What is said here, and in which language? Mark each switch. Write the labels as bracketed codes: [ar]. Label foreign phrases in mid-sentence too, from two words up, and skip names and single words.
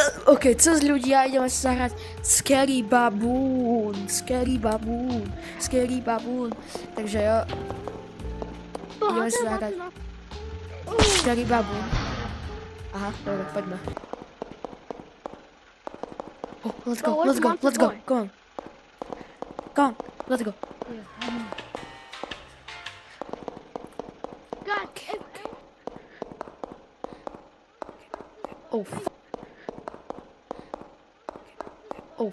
[sk] OK, co z ľudia, ideme sa zahrať Scary Baboon. Scary Baboon. Scary Baboon. Takže jo. Ideme sa zahrať Scary Baboon. Aha, dobre, poďme. [en] Oh, let's go, let's go, let's go. Come on. Come on, let's go. God, Oh, oh,